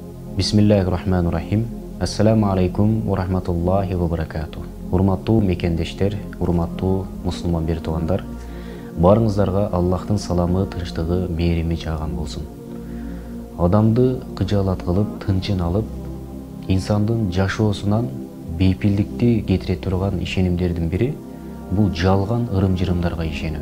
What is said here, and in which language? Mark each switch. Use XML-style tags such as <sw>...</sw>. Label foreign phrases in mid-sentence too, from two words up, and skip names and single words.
<ar>بسم الله الرحمن الرحيم السلام عليكم ورحمة الله وبركاته.</ar> <ky>Урматтуу мекендештер, урматтуу мусулман бир туугандар, барыңыздарга Аллахтын саламы, тынчтыгы, мээрими жааган болсун. Адамды кыжаалат кылып, тынчын алып, инсандын жашоосунан бейпилдикти кетире турган ишенимдердин бири бул жалган ырым-жырымдарга ишенүү.</ky>